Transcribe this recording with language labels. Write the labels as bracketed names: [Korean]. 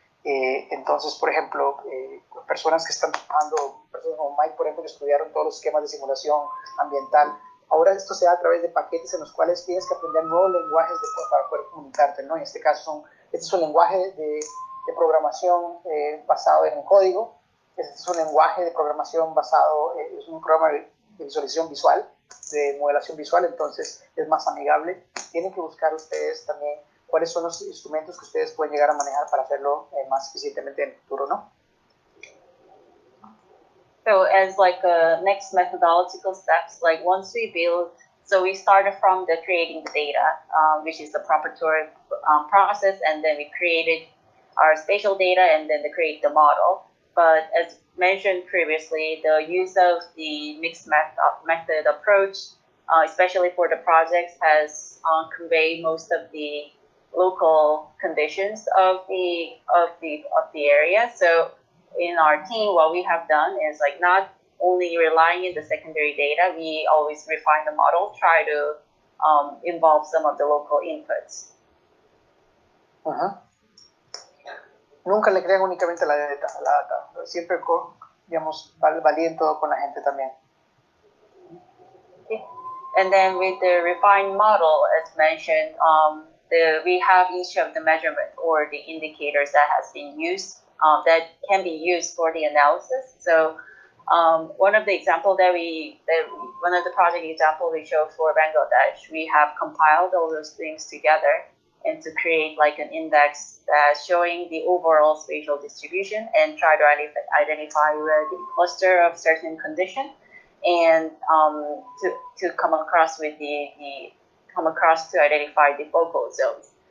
[Spanish] Entonces, por ejemplo, personas que están trabajando, personas como Mike, por ejemplo, que estudiaron todos los esquemas de simulación ambiental, ahora esto se da a través de paquetes en los cuales tienes que aprender nuevos lenguajes para poder comunicarte, ¿no? En este caso, este es un lenguaje de programación basado en un código, este es un lenguaje de programación basado, es un programa de visualización visual, de modelación visual, entonces es más amigable. Tienen que buscar ustedes también cuáles son los instrumentos que ustedes pueden llegar a manejar para hacerlo más eficientemente en el futuro, ¿no? [English] So as like next methodological steps, like once we build, so we started from the creating the data, which is the preparatory process, and then we created our spatial data and then create the model. But as mentioned previously, the use of the mixed method approach, especially for the projects, has conveyed most of the local conditions of the area. So in our team, what we have done is like not only relying on the secondary data, we always refine the model, try to involve some of the local inputs. Uh-huh. [Spanish] nunca le crean únicamente la data, siempre digamos, validen todo con la gente también. [English] Okay. And then with the refined model, as mentioned, we have each of the measurement or the indicators that has been used, that can be used for the analysis. So one of the example one of the project example we showed for Bangladesh, we have compiled all those things together and to create like an index showing the overall spatial distribution and try to identify where the cluster of certain condition and to come across with to identify the focal zones.